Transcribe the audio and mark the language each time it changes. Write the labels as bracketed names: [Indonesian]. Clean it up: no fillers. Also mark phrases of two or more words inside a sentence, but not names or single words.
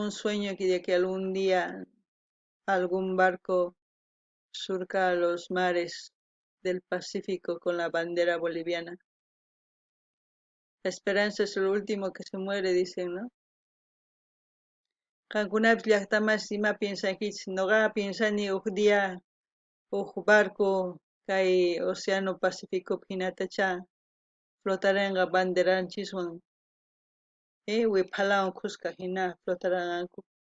[Spanish] un sueño que de que algún día algún barco surca los mares del Pacífico con la bandera boliviana. La esperanza es lo último que se muere, dicen, ¿no? [Quechua] Qankunapish llaqtamas ima piensankichis noqa piensani huk día huk barco kay océano Pacífico hinatacha flotaranqa banderanchiswan wipalawan kuska hina flotaranqanku.